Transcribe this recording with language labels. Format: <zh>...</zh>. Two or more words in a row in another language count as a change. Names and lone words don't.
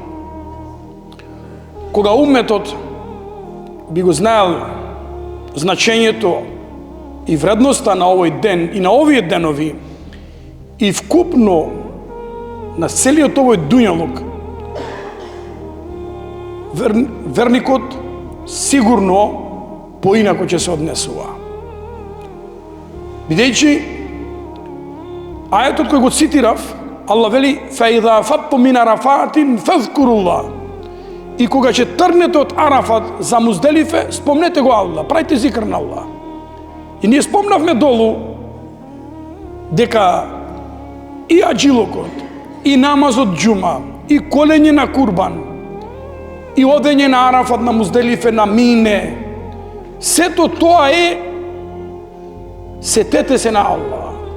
<mk>Кога умметот би го знаел значењето и вредноста на овој ден и на овие денови и вкупно на целиот овој дуњалук, верникот сигурно поинако ќе се однесува. Бидејќи ајетот кој го цитирав, Аллах вели:</mk> <ar>"فإذا أفضتم من عرفات فاذكروا الله."</ar> <mk>И кога ќе тргнете од Арафат за Музделифе, спомнете го Аллах, правите зикр на Аллах. И ние спомнавме долу дека и аџилокот, и намазот џума, и колење на Курбан, и одење на Арафат, на Музделифе, на Мине, сето тоа е сетете се на Аллах.</mk>